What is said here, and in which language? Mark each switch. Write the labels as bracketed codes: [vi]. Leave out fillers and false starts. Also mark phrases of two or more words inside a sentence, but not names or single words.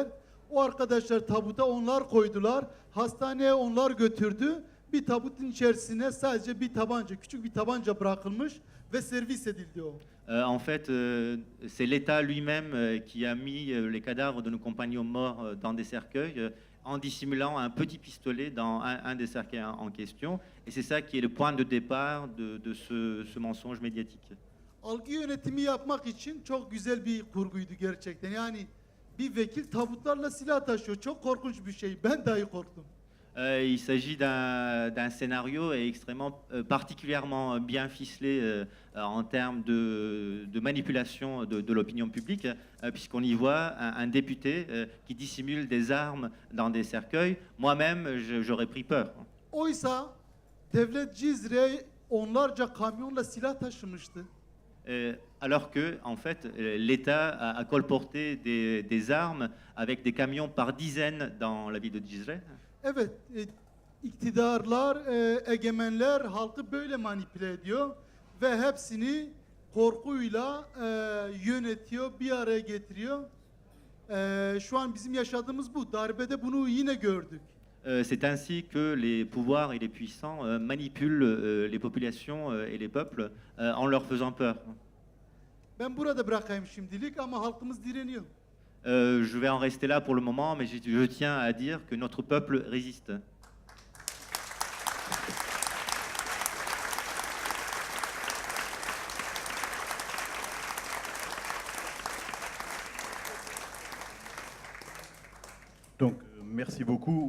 [tr] O arkadaşlar tabuta onlar koydular. Hastaneye onlar götürdü. Bir tabutun içerisine sadece bir tabanca, küçük bir tabanca bırakılmış ve servis edildi o. [fr] En fait, c'est l'État lui-même qui a mis les cadavres de nos compagnons morts dans des cercueils en dissimulant un petit pistolet dans un des cercueils en question. Et c'est ça qui est le point de départ de ce mensonge médiatique. [tr] Algı yönetimi yapmak için çok güzel bir kurguydu gerçekten. Yani bir vekil tabutlarla silah taşıyor. Çok korkunç bir şey. Ben dahi korktum. [fr] Il s'agit d'un scénario extrêmement, particulièrement bien ficelé en termes de manipulation de l'opinion publique, puisqu'on y voit un député qui dissimule des armes dans des cercueils. Moi-même, j'aurais pris peur. [tr] Oysa devlet Cizre'ye onlarca kamyonla silah taşımıştı. [fr] Alors que, en fait, l'État a colporté des armes avec des camions par dizaines dans la ville de Cizre. [tr] Evet, iktidarlar, egemenler halkı böyle manipüle ediyor ve hepsini korkuyla yönetiyor, bir araya getiriyor. Şu an bizim yaşadığımız bu. Darbede bunu yine gördük. [fr] C'est ainsi que les pouvoirs et les puissants manipulent les populations et les peuples en leur faisant peur. [tr] Ben burada bırakayım şimdilik ama halkımız direniyor. [fr] Je vais en rester là pour le moment, mais je tiens à dire que notre peuple résiste. Donc, merci beaucoup.